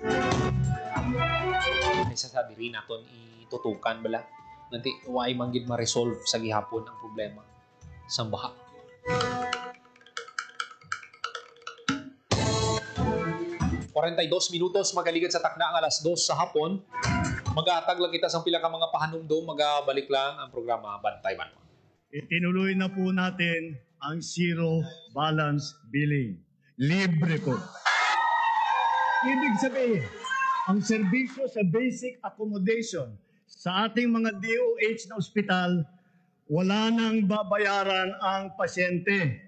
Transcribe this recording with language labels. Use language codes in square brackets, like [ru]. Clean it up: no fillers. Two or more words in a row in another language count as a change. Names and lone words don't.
[hil] May sasabi rin naton itutukan bala nanti way manggid ma-resolve sa gihapon ang problema sa baha. Dos minutos magaligad sa takda ang alas 2 sa hapon. Mag-aatag lang kita sa pila ka mga pahanumdom, magabalik lang ang programa Bantay Banwa. [tl] Itinuloy na po natin ang zero balance billing. Libre po. Ibig sabihin, ang serbisyo sa basic accommodation sa ating mga DOH na ospital, wala nang babayaran ang pasyente.